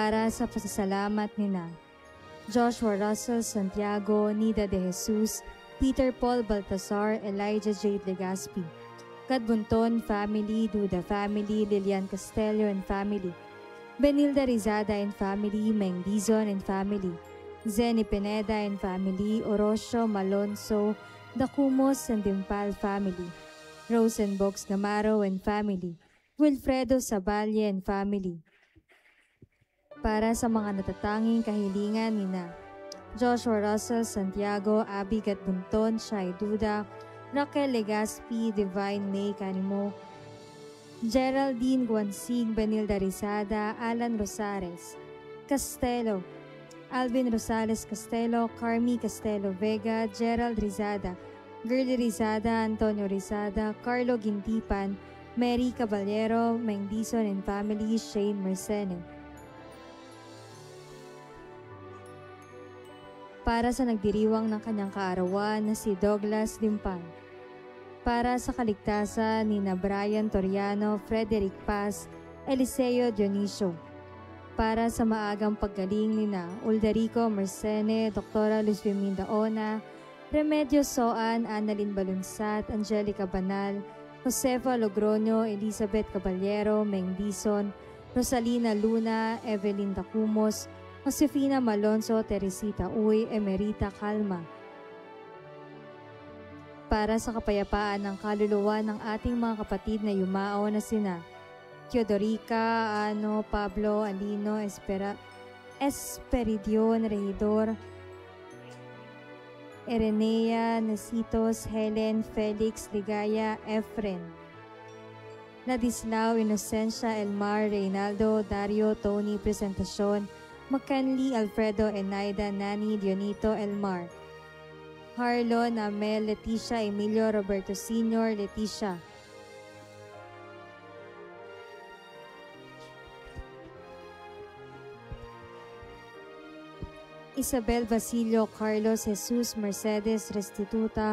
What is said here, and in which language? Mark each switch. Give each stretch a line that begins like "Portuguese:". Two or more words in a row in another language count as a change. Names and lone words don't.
Filipino: sa pasasalamat nina Joshua Russell Santiago, Nida de Jesus, Peter Paul Baltasar, Elijah J. Legaspi, Kadbunton family, Duda family, Lilian Castello
English: and family,
Filipino: Benilda Rizada
English: and family,
Filipino: Meng Dizon
English: and family,
Filipino: Zeni Pineda
English: and family,
Filipino: Orosio Malonzo, Dacumos and Dimpal family, Rosenbox Gamaro
English: and family,
Filipino: Wilfredo Saballe
English: and family.
Filipino: Para sa mga natatanging kahilingan nina Joshua Russell Santiago, Abby Gatbunton, Shai Duda, Raquel Legaspi, Divine May Canimo, Geraldine Guansig, Benilda Rizada, Alan Rosales Castelo, Alvin Rosales Castelo, Carmi Castelo Vega, Gerald Rizada, Girly Rizada, Antonio Rizada, Carlo Gintipan, Mary Caballero, Mengdison
English: and family,
Filipino: Shane Mercene. Para sa nagdiriwang ng kanyang kaarawan na si Douglas Dimpan. Para sa kaligtasan ni na Brian Toriano, Frederick Paz, Eliseo Dionisio. Para sa maagang paggaling ni na Ulderico Mercene, Dr. Luz Viminda Ona, Remedios Soan, Annalyn Balunsat, Angelica Banal, Josefa Logroño, Elizabeth Caballero, Meng Dizon, Rosalina Luna, Evelyn Dacumos, Josefina Malonzo, Teresita Uy, Emerita Calma. Para sa kapayapaan ng kaluluwa ng ating mga kapatid na yumao na sina Teodorica, Ano, Pablo, Alino, Esperidion, Regidor, Erenea, Nasitos, Helen, Felix, Ligaya, Efren, Ladislao, Inocencia, Elmar, Reynaldo, Dario, Tony, Presentacion, McKinley, Alfredo, Enaida, Nani, Dionito, Elmar, Harlon, Amel, Leticia, Emilio, Roberto Sr., Leticia, Isabel Basilio, Carlos, Jesus, Mercedes, Restituta,